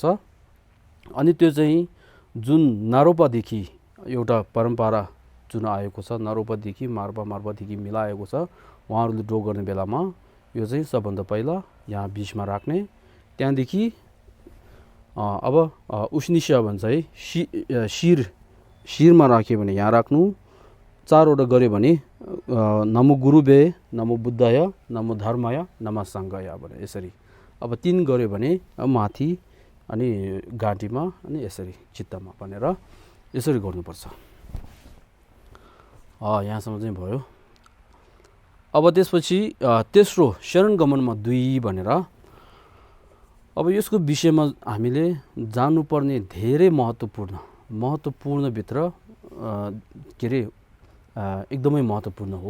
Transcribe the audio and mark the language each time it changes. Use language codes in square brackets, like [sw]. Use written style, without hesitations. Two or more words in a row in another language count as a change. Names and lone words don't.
[ne] अनि त्यो चाहिँ जुन नारोपादेखि एउटा परम्परा जुन आएको छ नारोपादेखि मार्पादेखि मिलाएको छ उहाँहरूले ढोग गर्ने बेलामा यो चाहिँ सबभन्दा पहिला यहाँ बिचमा राख्ने त्यहाँदेखि अब उष्निष्य भन्छ है शिरमा राख्यो भने यहाँ राख्नु 4 वटा गऱ्यो भने [sa] नमो गुरुवे नमो बुद्धय नमो धर्मय नमः सङ्घय [ne] भने यसरी। अब 3 गऱ्यो भने माथि अनि घाँटीमा अनि यसरी चित्तमा भनेर यसरी गर्नुपर्छ। यहाँसम्म चाहिँ भयो। अब त्यसपछि तेस्रो शरण गमनमा 2 भनेर अब यसको विषयमा हामीले जान्नुपर्ने धेरै महत्त्वपूर्ण भित्र के अरे एकदमै महत्त्वपूर्ण हो।